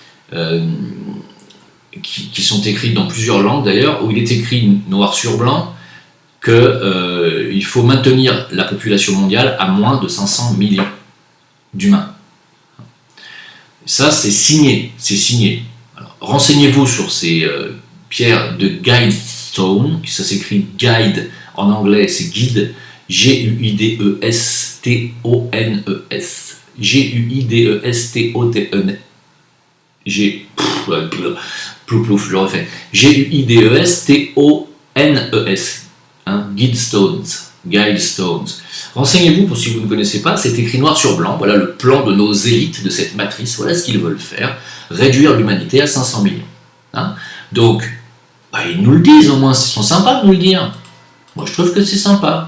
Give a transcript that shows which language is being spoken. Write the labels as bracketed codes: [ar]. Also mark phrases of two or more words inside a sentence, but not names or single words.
[fr] qui sont écrites dans plusieurs langues d'ailleurs, où il est écrit noir sur blanc qu'il faut maintenir la population mondiale à moins de 500 millions d'humains. Ça, c'est signé. Renseignez-vous sur ces pierres de Guidestone, ça s'écrit guide en anglais, c'est guide, G-U-I-D-E-S-T-O-N-E-S, G-U-I-D-E-S-T-O-N-E-S, je le refais, G-U-I-D-E-S-T-O-N-E-S, hein, Guidestones. Renseignez-vous pour si vous ne connaissez pas, c'est écrit noir sur blanc, voilà le plan de nos élites de cette matrice, voilà ce qu'ils veulent faire. Réduire l'humanité à 500 millions. Hein, donc, ils nous le disent au moins, ils sont sympas de nous le dire. Moi, je trouve que c'est sympa.